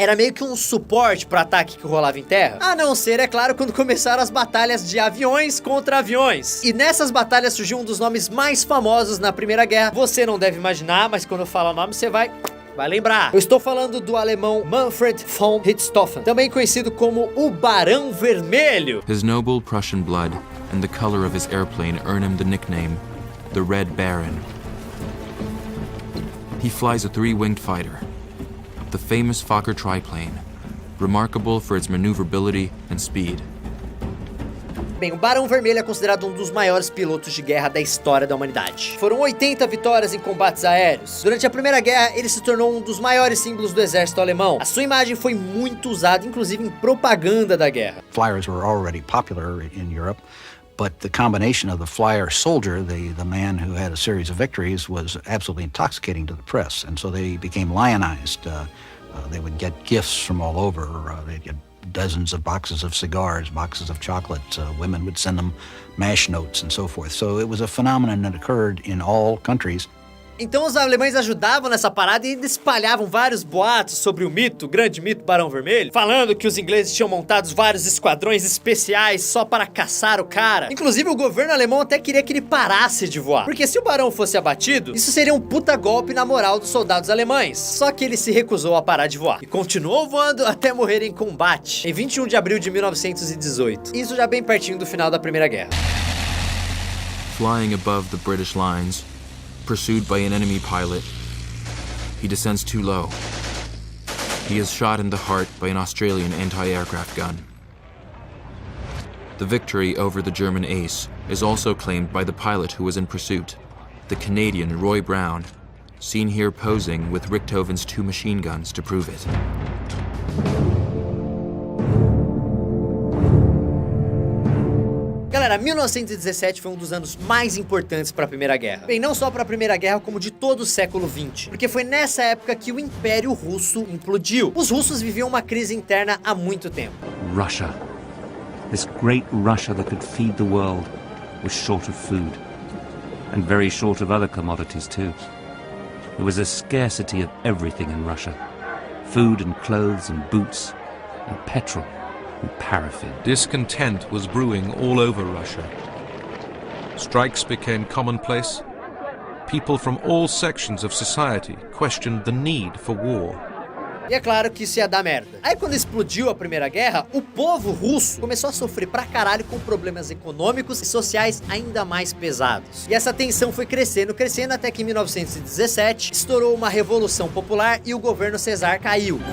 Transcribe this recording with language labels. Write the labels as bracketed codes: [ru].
[pt] Era meio que um suporte para ataque que rolava em terra. A não ser, é claro, quando começaram as batalhas de aviões contra aviões. E nessas batalhas surgiu um dos nomes mais famosos na Primeira Guerra. Você não deve imaginar, mas quando eu falar o nome, você vai lembrar. Eu estou falando do alemão Manfred von Richthofen, também conhecido como o Barão Vermelho. [en] His noble Prussian blood and the color of his airplane earn him the nickname, the Red Baron. He flies a 3-winged fighter, the famous Fokker triplane, remarkable for its maneuverability and speed. [pt] Bem, o Barão Vermelho é considerado um dos maiores pilotos de guerra da história da humanidade. Foram 80 vitórias em combates aéreos. Durante a Primeira Guerra, ele se tornou um dos maiores símbolos do exército alemão. A sua imagem foi muito usada, inclusive em propaganda da guerra. [en] Flyers were already popular in Europe, But the combination of the flyer soldier, the man who had a series of victories, was absolutely intoxicating to the press. And so they became lionized. They would get gifts from all over. They'd get dozens of boxes of cigars, boxes of chocolates. Women would send them mash notes and so forth. So it was a phenomenon that occurred in all countries. [pt] Então os alemães ajudavam nessa parada e espalhavam vários boatos sobre o mito, o grande mito Barão Vermelho, falando que os ingleses tinham montado vários esquadrões especiais só para caçar o cara. Inclusive o governo alemão até queria que ele parasse de voar, porque se o barão fosse abatido, isso seria um puta golpe na moral dos soldados alemães. Só que ele se recusou a parar de voar e continuou voando até morrer em combate, em 21 de abril de 1918. Isso já bem pertinho do final da Primeira Guerra. [en] Flying above the British lines, pursued by an enemy pilot, he descends too low. He is shot in the heart by an Australian anti-aircraft gun. The victory over the German ace is also claimed by the pilot who was in pursuit, the Canadian Roy Brown, seen here posing with Richthofen's 2 machine guns to prove it. [pt] Galera, 1917 foi um dos anos mais importantes para a Primeira Guerra. Bem, não só para a Primeira Guerra, como de todo o século XX. Porque foi nessa época que o Império Russo implodiu. Os russos viviam uma crise interna há muito tempo. [en] Russia. This great Russia that could feed the world was short of food. And very short of other commodities too. There was a scarcity of everything in Russia. Food and clothes and boots and petrol. And paraffin. Discontent was brewing all over Russia. Strikes became commonplace. People from all sections of society questioned the need for war. [pt] E é claro que isso ia dar merda. Aí quando explodiu a Primeira Guerra, o povo russo começou a sofrer pra caralho com problemas econômicos e sociais ainda mais pesados. E essa tensão foi crescendo, até que em 1917 estourou uma revolução popular e o governo Czar caiu.